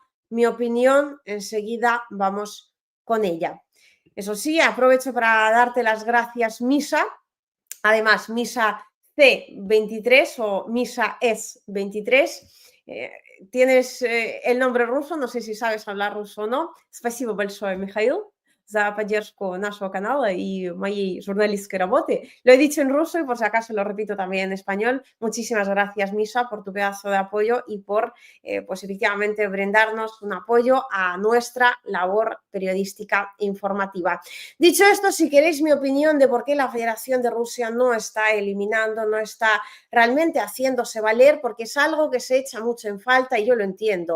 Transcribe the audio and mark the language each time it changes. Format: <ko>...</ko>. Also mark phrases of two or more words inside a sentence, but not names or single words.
<es>Mi opinión, enseguida vamos con ella. Eso sí, aprovecho para darte las gracias, Misa. Además, Misa C23 o Misa S23. Tienes el nombre ruso, no sé si sabes hablar ruso o no.</es> <ru>Спасибо большое, Михаил, за поддержку нашего канала и моей журналистской работы.</ru> <es>Lo he dicho en ruso y por si acaso lo repito también en español. Muchísimas gracias, Misa, por tu pedazo de apoyo y por, pues efectivamente, brindarnos un apoyo a nuestra labor periodística informativa. Dicho esto, si queréis mi opinión de por qué la Federación de Rusia no está eliminando, no está realmente haciéndose valer, porque es algo que se echa mucho en falta y yo lo entiendo.</es>